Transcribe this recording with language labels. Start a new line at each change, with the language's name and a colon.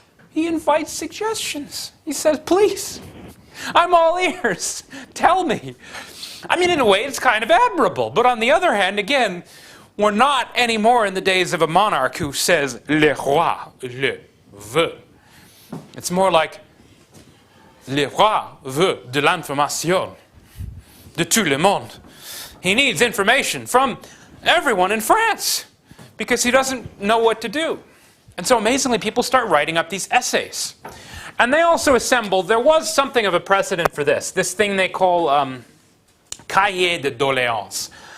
English: He invites suggestions. He says, please, I'm all ears. Tell me. In a way, it's kind of admirable. But on the other hand, again, we're not anymore in the days of a monarch who says,
French: le roi le veut.
English: It's more like,
French: Le roi veut de l'information de tout le monde.
English: He needs information from everyone in France because he doesn't know what to do. And so amazingly, people start writing up these essays. And they also assembled, there was something of a precedent for this thing they call cahier de doléances.